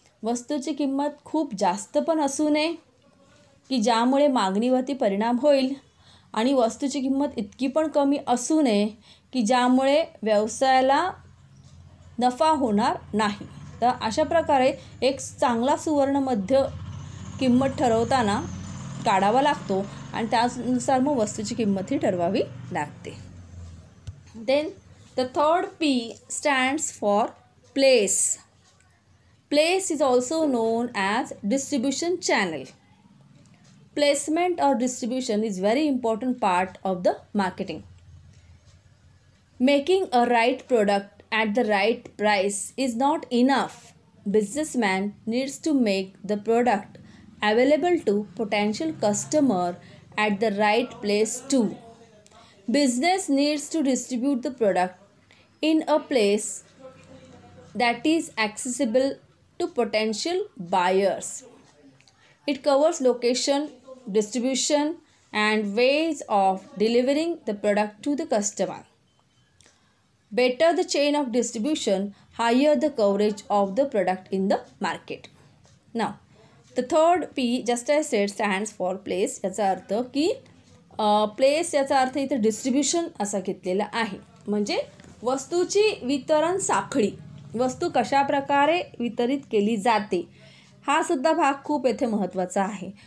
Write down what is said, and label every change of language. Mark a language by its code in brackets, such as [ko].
[mr] वस्तूची किंमत खूप जास्त पण असू नये की ज्यामुळे मागणीवरती परिणाम होईल आणि वस्तूची किंमत इतकी पण कमी असू नये की ज्यामुळे व्यवसायाला नफा होणार नाही. तर अशा प्रकारे एक चांगला सुवर्ण मध्य किंमत ठरवताना काढावा लागतो आणि त्यानुसार मग वस्तूची किंमतही ठरवावी लागते. [en] Then the third P stands for place. Place is also known as distribution channel. Placement or distribution is very important part of the marketing. Making a right product at the right price is not enough. Businessman needs to make the product available to potential customer at the right place too. Business needs to distribute the product in a place that is accessible to potential buyers. It covers location, distribution, and ways of delivering the product to the customer. Better the chain of distribution, higher the coverage of the product in the market. Now, the third P, just as I said, stands for place. [mr] याचा अर्थ की place याचा अर्थ इथे distribution असा घेतलेला आहे. म्हणजे वस्तूची वितरण साखळी, वस्तू कशा प्रकारे वितरित केली जाते, हा सुद्धा भाग खूप येथे महत्त्वाचा आहे.